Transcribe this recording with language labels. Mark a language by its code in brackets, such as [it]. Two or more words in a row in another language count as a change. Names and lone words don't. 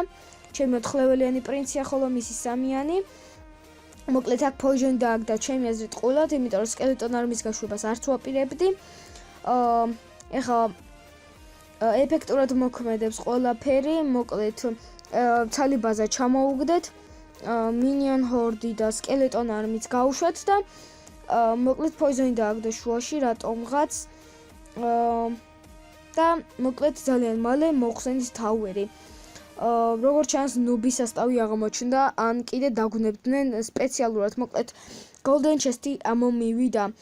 [ka] ჩემი 4 ლეველიანი პრინცია, ხოლო მისი 3-იანი. მოკლედ აქ Poison დააგდა ჩემი აზრით ყულად, იმიტომ რომ Skeleton არმის გაშვებას არც ვაპირებდი. ეხლა ეფექტურად მოქმედებს ყველაფერი, მოკლედ ცალი ბაზა ჩამოუგდეთ. [en] minion horde [ka] და [en] skeleton army-ს [ka] გავუშვათ და მოკლედ poison დააგდო შუაში რატომღაც და მოკლედ ძალიან მალე მოხსენით ტაუერი. როგორც ჩანს ნუბის ასტავი აღმოჩნდა, ან კიდე დაგვნებდნენ სპეციალურად მოკლედ [en] golden chest-ი [ka] ამო მივიდა.